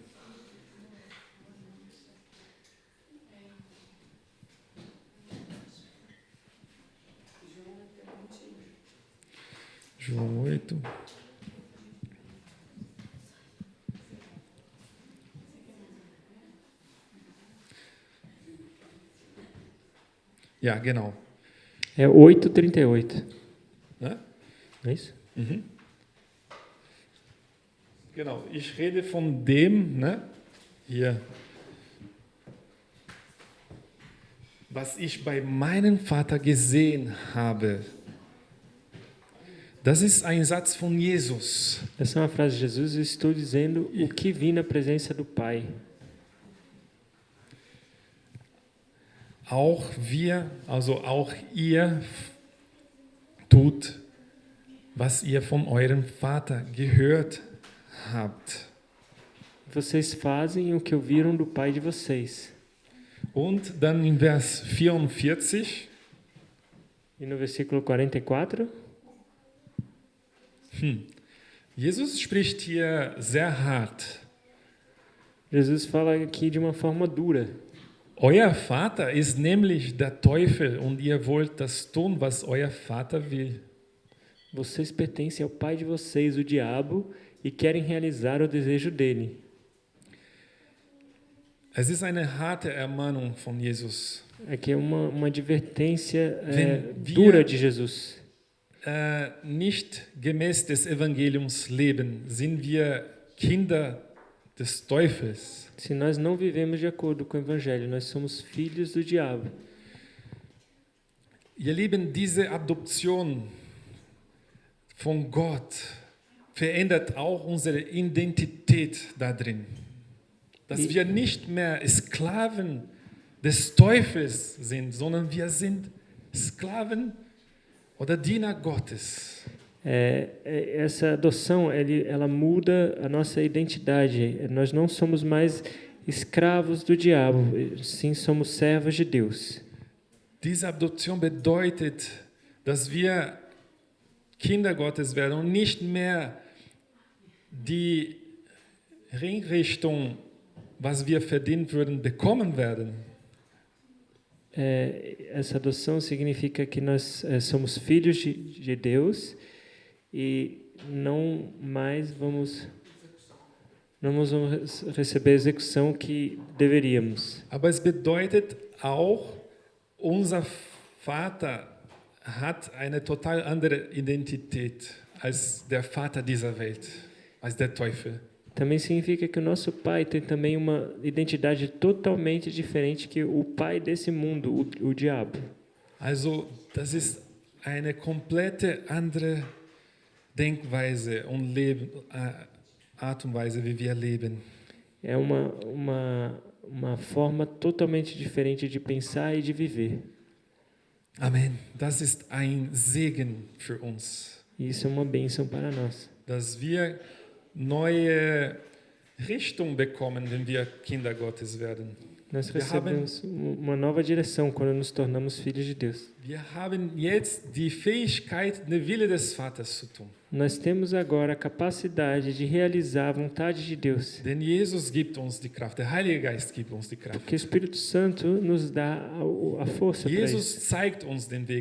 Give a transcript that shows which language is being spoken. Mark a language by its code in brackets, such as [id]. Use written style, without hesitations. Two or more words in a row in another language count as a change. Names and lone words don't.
[pt] João 8. [de] Ja, genau. [pt] É 8:38. Ne? Não é isso? [de] Genau, ich rede von dem, ne? Hier, was ich bei meinem Vater gesehen habe. Das ist ein Satz von Jesus. [pt] Essa é uma frase de Jesus. Eu estou dizendo o que vi na presença do Pai. [de] Auch wir, also auch ihr tut, was ihr von eurem Vater gehört habt. [pt] Vocês fazem o que ouviram do Pai de vocês. [de] Und dann in Vers 44, [pt] E no versículo 44, [de] Jesus spricht hier sehr hart. [pt] Jesus fala aqui de uma forma dura. [de] Euer Vater ist nämlich der Teufel und ihr wollt das tun, was euer Vater will. [pt] Vocês pertencem ao pai de vocês, o diabo, e querem realizar o desejo dele. [de] Es ist eine harte Ermahnung von Jesus. [pt] Aqui é uma advertência [de] Wenn wir- [pt] dura de Jesus. [de] Nicht gemäß des Evangeliums leben, sind wir Kinder des Teufels. [pt] Se nós não vivemos de acordo com o Evangelho, nós somos filhos do diabo. [de] Ihr Lieben, diese Adoption von Gott verändert auch unsere Identität da drin. Dass wir nicht mehr Sklaven des Teufels sind, sondern wir sind Sklaven oder Diener Gottes. [pt] Essa adoção, ela muda a nossa identidade. Nós não somos mais escravos do diabo, sim somos servos de Deus. [de] Diese Adoption bedeutet, dass wir Kinder Gottes werden und nicht mehr die Ringrichtung, was wir verdient würden, bekommen werden. [pt] Essa adoção significa que nós somos filhos de Deus e não vamos receber a execução que deveríamos. [de] Aber es bedeutet auch, unser Vater hat eine total andere Identität als der Vater dieser Welt, als der Teufel. [pt] Também significa que o nosso pai tem também uma identidade totalmente diferente que o pai desse mundo, o diabo. [de] Also, das ist eine komplette andere Denkweise und Art und Weise, wie wir leben. [pt] É uma forma totalmente diferente de pensar e de viver. Amen. [de] Das ist ein Segen für uns, [pt] E isso é uma bênção para nós. [de] dass wir neue Richtung bekommen, wenn wir Kinder Gottes werden. [pt] Nós [de] Wir haben, [pt] recebemos uma nova direção quando nos tornamos filhos de Deus. [de] wir haben jetzt die Fähigkeit, den Wille des Vaters zu tun. [pt] Nós temos agora a capacidade de realizar a vontade de Deus. [de] Denn Jesus gibt uns die Kraft, der Heilige Geist gibt uns die Kraft. [pt] Porque o Espírito Santo nos dá a força para isso. [de] Jesus zeigt uns den Weg.